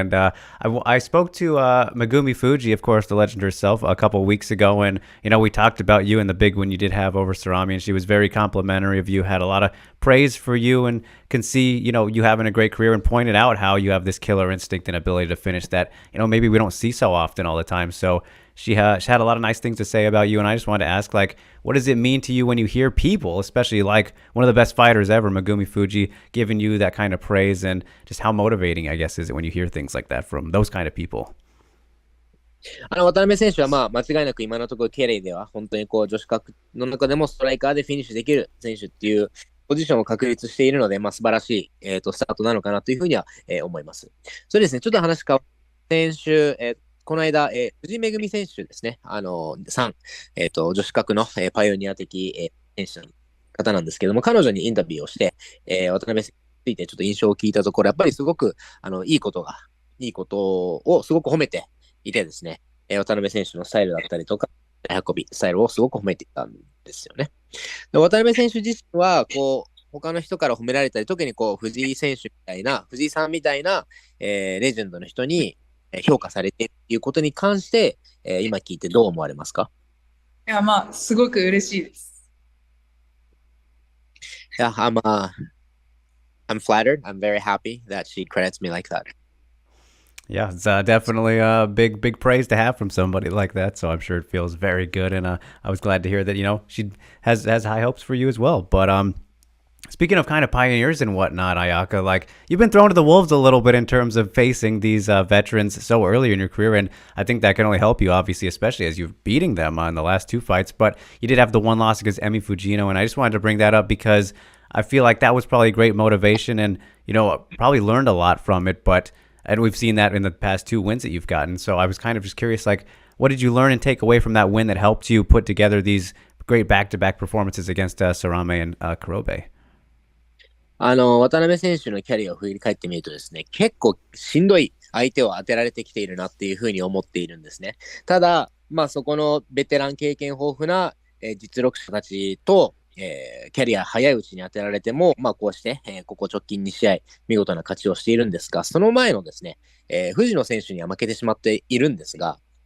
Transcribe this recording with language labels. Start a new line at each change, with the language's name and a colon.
English: And I spoke to Megumi Fuji, of course, the legend herself, a couple weeks ago, and, we talked about you and the big win you did have over Sarami, and she was very complimentary of you, had a lot of praise for you, and can see, you having a great career, and pointed out how you have this killer instinct and ability to finish that, maybe we don't see so often all the time. So she had a lot of nice things to say about you, and I just wanted to ask, like, what does it mean to you when you hear people, especially like one of the best fighters ever, Megumi Fuji, giving you that kind of praise, and just how motivating, I guess, is it when you hear things like that from those kind of people?
Japanese: 渡辺選手は間違いなく今のところケレイでは本当にこう女子格の中でもストライカーでフィニッシュできる選手っていうポジションを確立しているので、素晴らしい、スタートなのかなというふうには、思います。そうですね、ちょっと話変わって選手、この間、藤井恵選手ですね、女子格の、パイオニア的、選手の方なんですけども、彼女にインタビューをして、渡辺選手についてちょっと印象を聞いたところ、やっぱりすごくいいことをすごく褒めていてですね、渡辺選手のスタイルだったりとか、運び、スタイルをすごく褒めていたんですよね。で渡辺選手自身は、他の人から褒められたり、特に藤井選手みたいな、藤井さんみたいな、レジェンドの人に評価されているということに関して、今聞いてどう思われますか？いや、すごく嬉しいです。
English: いや、I'm flattered. I'm very happy that she credits me like that. Yeah, it's definitely a big praise to have from somebody like that. So I'm sure it feels very good, and I was glad to hear that she has high hopes for you as well. But speaking of kind of pioneers and whatnot, Ayaka, like you've been thrown to the wolves a little bit in terms of facing these veterans so early in your career, and I think that can only help you, obviously, especially as you're beating them on the last two fights. But you did have the one loss against Emi Fujino, and I just wanted to bring that up because I feel like that was probably great motivation, and probably learned a lot from it. And we've seen that in the past two wins that you've gotten. So I was kind of just curious, like, what did you learn and take away from that win that helped you put together these great back-to-back performances against Sarame and Kurobe?
Japanese: 渡辺選手のキャリアを振り返ってみるとですね、結構しんどい相手を当てられてきているなっていうふうに思っているんですね。ただ、そこのベテラン経験豊富な、実力者たちと、キャリア早いうちに当てられても、こうして、ここ直近2試合、見事な勝ちをしているんですが、その前のですね、藤野選手には負けてしまっているんですが、